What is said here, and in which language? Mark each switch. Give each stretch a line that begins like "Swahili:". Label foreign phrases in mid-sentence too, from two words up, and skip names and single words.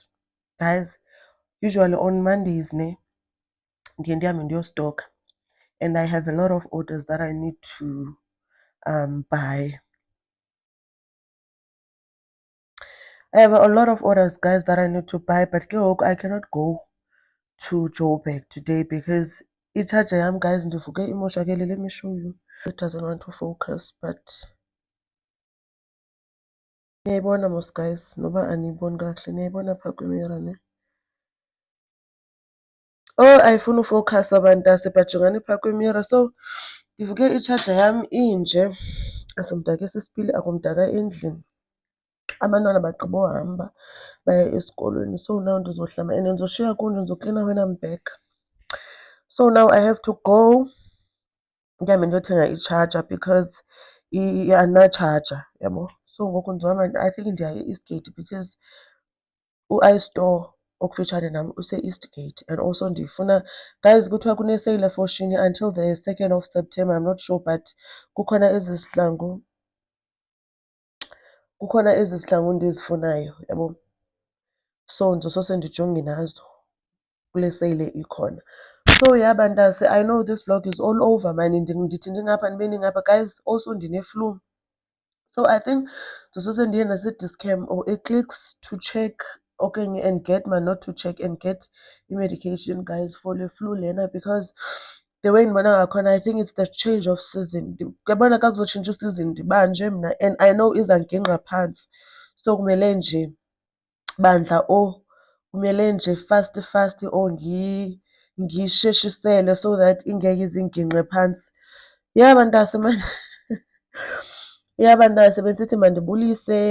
English: Guys, usually on Mondays, stock, and I have a lot of orders that I need to buy. I have a lot of orders, guys, that I need to buy, but I cannot go to Joburg today because
Xhosa: i-charger yam, guys, ndivuke imoshakele.
English: Let me show you. It doesn't want to focus, but
Xhosa: niyayibona mos guys, noba aniyiboni kakuhle, niyayibona phaa kwimira ne? Oh, ayifuni ufowukhasa bantase, bajongani phaa kwimira. So ndivuke itshaja yam inje, asimdakisa isipili, akumdaka endlini. Abantwana bagqibohamba baya esikolweni,
English: so now
Xhosa: ndizohlamba and ndizoshiya kunje, ndizoklina
English: when I'm back. So now I have to go
Xhosa: ndihambe ndiyothenga itshaja
English: because
Xhosa: andinatshaja, yabo. So ngoku ndizohamba,
English: I think
Xhosa: ndiya e-Eastgate because u-iStore okufitshane nam use-Eastgate.
English: And also
Xhosa: ndifuna, guys, kuthiwa kune-sale eFoschini
English: until the 2nd of September. I'm not sure, but
Xhosa: kukhona ezi sihlangu ndizifunayo, yabo. So ndizosose ndijonge nazo kule sale ikhona.
English: So yeah, bantase, I know this vlog is all over, man.
Xhosa: Ndithi ndingapha nibe ningapha.
English: Guys, also
Xhosa: ndine-flu.
English: So I think
Xhosa: ndizose ndiye nase-Dischem
English: or eClicks to check, okay, and get, man, not to check, and get i-medication, guys, for the flu lena, because the way
Xhosa: ndibona ngakhona,
English: I think it's the change of season.
Xhosa: Uyabona xa kuzotshintsha isizini ndibanje mna,
English: and I know
Xhosa: izanginqa phantsi.
Zulu: So kumele nje bandla kumele nje fast ngisheshisele
English: so that
Zulu: ingeke izinginqe phantsi.
English: Yeah, bantase, man.
Xhosa: Yeah, bantase, bendithi mandibulise.